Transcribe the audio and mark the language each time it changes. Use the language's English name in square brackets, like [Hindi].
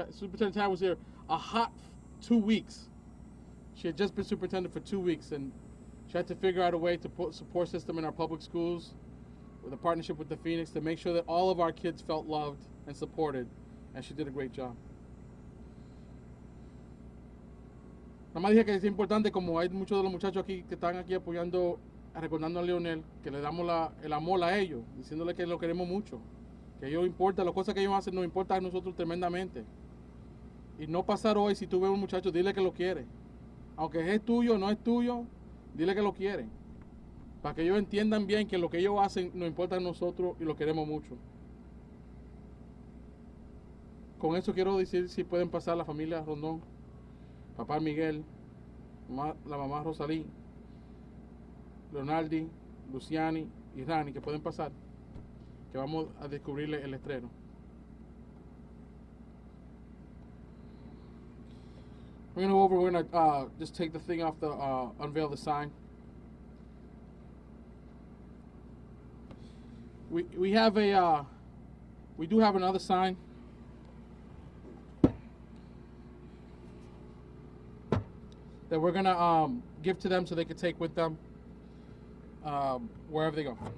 [English] Superintendent Parrish was here a hot 2 weeks. She had just been superintendent for 2 weeks, and she had to figure out a way to put support system in our public schools. with a partnership with the Phoenix to make sure that all of our kids felt loved and supported, and she did a great job. [Spanish] Nada más dije que es importante, como hay muchos de los muchachos aquí que están aquí apoyando, recordando a Leonel, que le damos el amor a ellos, diciéndole que lo queremos mucho, que a ellos importa, las cosas que ellos hacen nos importan a nosotros tremendamente. Y no pasar hoy, si tú ves a un muchacho, dile que lo quiere. Aunque es tuyo o no es tuyo, dile que lo quiere. Para que ellos entiendan bien que lo que ellos hacen nos importa a nosotros y lo queremos mucho. Con eso quiero decir si pueden pasar la familia Rondón, papá Miguel, la mamá Rosalí, Leonardi, Luciani y Rani, que pueden pasar, que vamos a descubrirle el estreno. [English] We're going to go over, we're going to just take the thing off the, unveil the sign. We have a, we do have another sign. That we're going to give to them so they can take with them wherever they go.